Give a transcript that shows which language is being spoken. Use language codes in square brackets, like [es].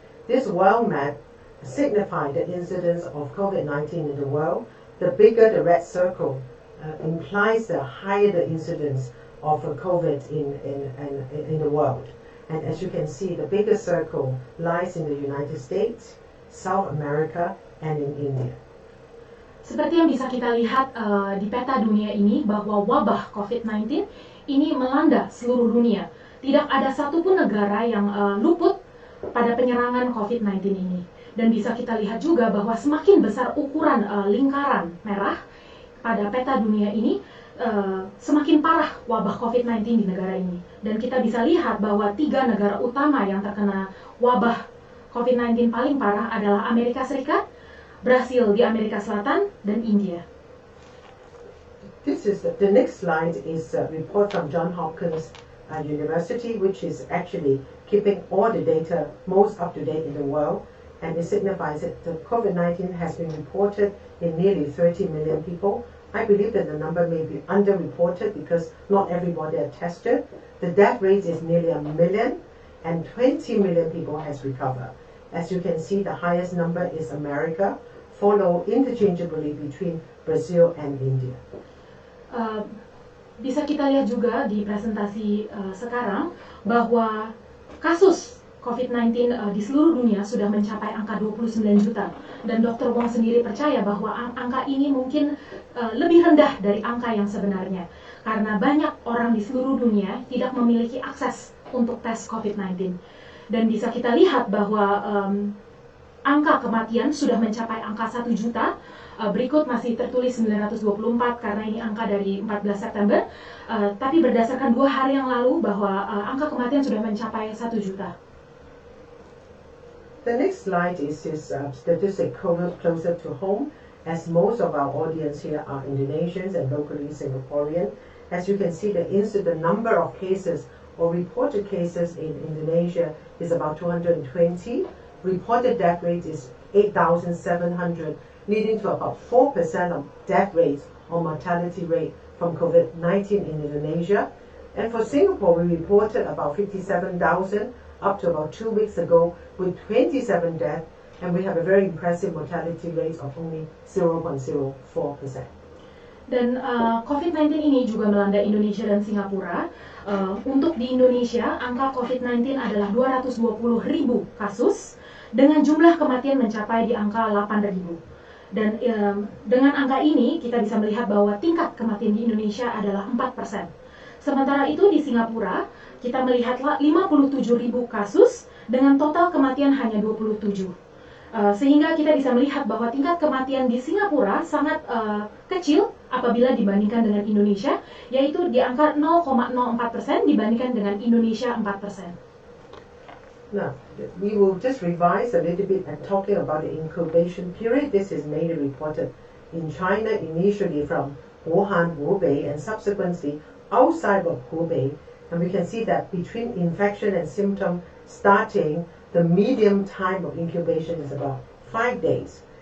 [en] This world map signifies the incidence of COVID-19 in the world. The bigger the red circle implies the higher the incidence of COVID in the world. And as you can see, the biggest circle lies in the United States, South America, and in India. [id] Seperti yang bisa kita lihat di peta dunia ini, bahwa wabah COVID-19 ini melanda seluruh dunia. Tidak ada satupun negara yang luput pada penyerangan COVID-19 ini. Dan bisa kita lihat juga bahwa semakin besar ukuran lingkaran merah pada peta dunia ini, semakin parah wabah COVID-19 di negara ini. Dan kita bisa lihat bahwa 3 negara utama yang terkena wabah COVID-19 paling parah adalah Amerika Serikat, Brasil di Amerika Selatan, dan India. [en] This is the next slide is a report from Johns Hopkins University, which is actually keeping all the data most up to date in the world, and it signifies that the COVID-19 has been reported in nearly 30 million people. I believe that the number may be underreported because not everybody are tested. The death rate is nearly 1 million, and 20 million people has recovered. As you can see, the highest number is America, followed interchangeably between Brazil and India. [id] Bisa kita lihat juga di presentasi sekarang bahwa kasus COVID-19 di seluruh dunia sudah mencapai angka 29 juta. Dan Dr. Wong sendiri percaya bahwa angka ini mungkin lebih rendah dari angka yang sebenarnya. Karena banyak orang di seluruh dunia tidak memiliki akses untuk tes COVID-19. Dan bisa kita lihat bahwa angka kematian sudah mencapai angka 1 juta. Berikut masih tertulis 924 karena ini angka dari 14 September. Tapi berdasarkan 2 hari yang lalu bahwa angka kematian sudah mencapai 1 juta. [en] The next slide is statistic closer to home, as most of our audience here are Indonesians and locally Singaporean. As you can see, the number of cases or reported cases in Indonesia is about 220. Reported death rate is 8,700, leading to about 4% of death rates or mortality rate from COVID-19 in Indonesia. And for Singapore, we reported about 57,000 up to about 2 weeks ago with 27 deaths, and we have a very impressive mortality rate of only 0.04%. [id] Dan COVID-19 ini juga melanda Indonesia dan Singapura. Untuk di Indonesia, angka COVID-19 adalah 220.000 kasus, dengan jumlah kematian mencapai di angka 8.000. Dan dengan angka ini kita bisa melihat bahwa tingkat kematian di Indonesia adalah 4%. Sementara itu di Singapura kita melihat 57.000 kasus dengan total kematian hanya 27. Sehingga kita bisa melihat bahwa tingkat kematian di Singapura sangat kecil apabila dibandingkan dengan Indonesia, yaitu di angka 0,04% dibandingkan dengan Indonesia 4%. [en] Now, we will just revise a little bit and talking about the incubation period. This is mainly reported in China, initially from Wuhan, Hubei, and subsequently outside of Hubei. And we can see that between infection and symptom starting, the median time of incubation is about 5 days.